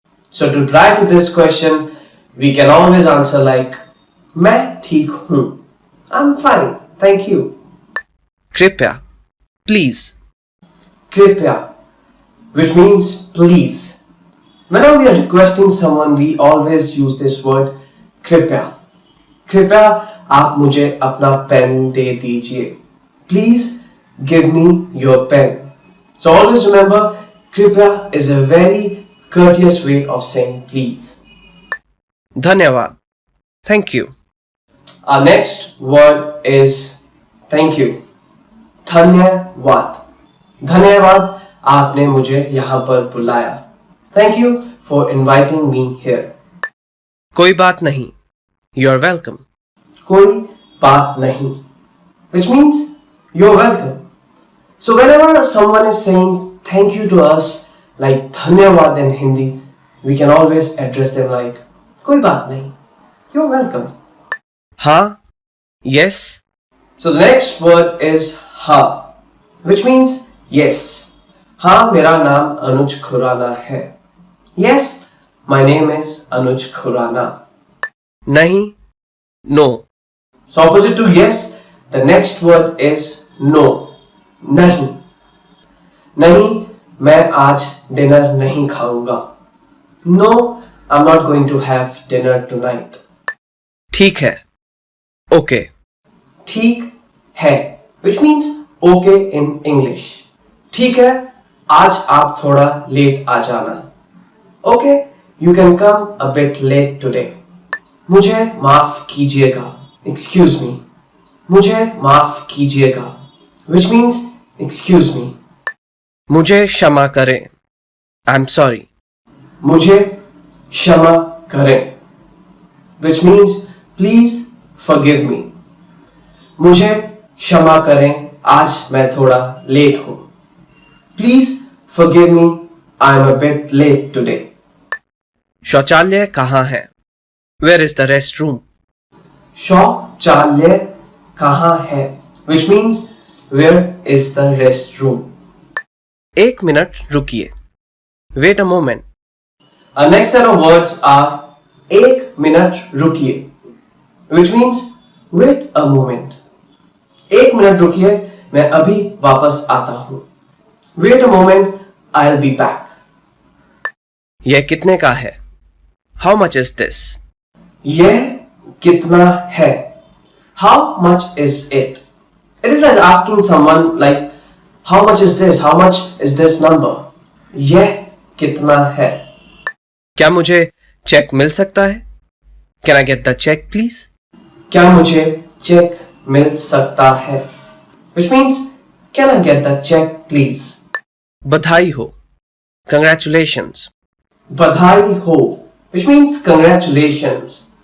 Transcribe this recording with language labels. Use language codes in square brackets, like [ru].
[en] So to reply to this question, we can always answer like [hi] मैं ठीक हूँ. [en] I'm fine. Thank you. कृपया. Please. कृपया, which means please. Whenever we are requesting someone, we always use this word कृपया. [hi] कृपया आप मुझे अपना पेन दे दीजिए. [en] Please give me your pen. So always remember, कृपया is a very courteous way of saying please. धन्यवाद. Thank you. Our next word is thank you. [hi] धन्यवाद. धन्यवाद आपने मुझे यहाँ पर बुलाया. [en] Thank you for inviting me here. [hi] कोई बात नहीं. [en] You're welcome. [hi] कोई बात नहीं, [en] which means you're welcome. So whenever someone is saying thank you to us, like धन्यवाद in Hindi, we can always address them like [hi] कोई बात नहीं. [en] You're welcome. हाँ, yes, So the next word is हाँ, which means yes. [hi] हाँ, मेरा नाम अनुज खुराना है. [en] Yes, my name is Anuj Khurana. नहीं, no, So opposite to yes, the next word is no. [hi] नहीं. नहीं, मैं आज डिनर नहीं खाऊंगा. [en] No, I'm not going to have dinner tonight. [hi] ठीक है, okay, ठीक है, [en] which means okay in English. [hi] ठीक है, आज आप थोड़ा लेट आ जाना. [en] Okay, you can come a bit late today. [hi] मुझे माफ कीजिएगा. [en] Excuse me. [hi] मुझे माफ कीजिएगा, [en] which means excuse me. [hi] मुझे क्षमा करें. [en] I'm sorry. [hi] मुझे क्षमा करें, [en] which means please forgive me. [hi] मुझे क्षमा करें, आज मैं थोड़ा लेट हूं. [en] Please forgive me, I'm a bit late today. [hi] शौचालय कहाँ है? [en] Where is the restroom? [hi] शौचालय कहाँ है, [en] which means where is the restroom. [hi] एक मिनट रुकिए. [en] Wait a moment. Our next set of words are [hi] एक मिनट रुकिए, [en] which means wait a moment. [hi] एक मिनट रुकिए, मैं अभी वापस आता हूं. [en] Wait a moment, I'll be back. [hi] यह कितने का है? [en] How much is this? [hi] यह कितना है? [en] How much is it? It is like asking someone like, how much is this? How much is this number? [hi] यह कितना है? क्या मुझे चेक मिल सकता है? [en] Can I get the check, please? [hi] क्या मुझे चेक मिल सकता है? [en] Which means, can I get the check, please? [hi] बधाई हो. Congratulations. बधाई हो, [en] which means congratulations.